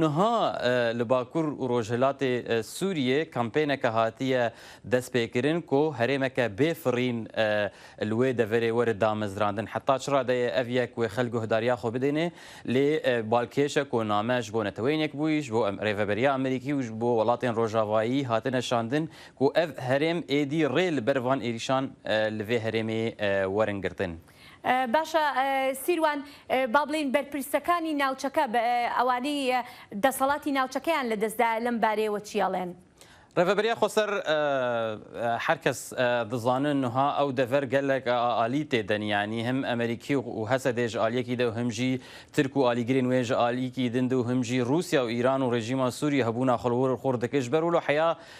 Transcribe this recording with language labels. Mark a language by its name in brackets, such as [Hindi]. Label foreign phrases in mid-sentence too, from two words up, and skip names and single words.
[Kurdish] niha li bakur û rojhilatê Sûriyê kampêneke hatiye destpêkirin ku herêmeke bêfirîn li wê deverê were damezrandin heta çira de ye ev yek wê xelk guhdariya xwe bidêne lê balkêşe ku name ji bo netewênek bûyî ji bo Rêveberiya Amerîkî û ji bo welatên rojavayî hatine şandin ku ev herêm êdî rê li ber van êrîşan li vê herêmê werin girtin. [Central Kurdish] باشە سیروان با بڵین بەرپرسەکانی ناوچەکە ئەوانەی دەسەڵاتی ناوچەکەیان لە دەستدا لەم بارەیەوە چیاڵێن؟ [Kurdish] Rêveberiya Xweser her kes dizanın ha ew dever gelek alî tê den yanî him Amerîkî û Hesedê ji aliyekî de û him jî Tirk û alîgirên wê ji alîkî din de û him jî Rusya û İran û rejîma Sûriye hebûna xwe dike ji ber wilo heya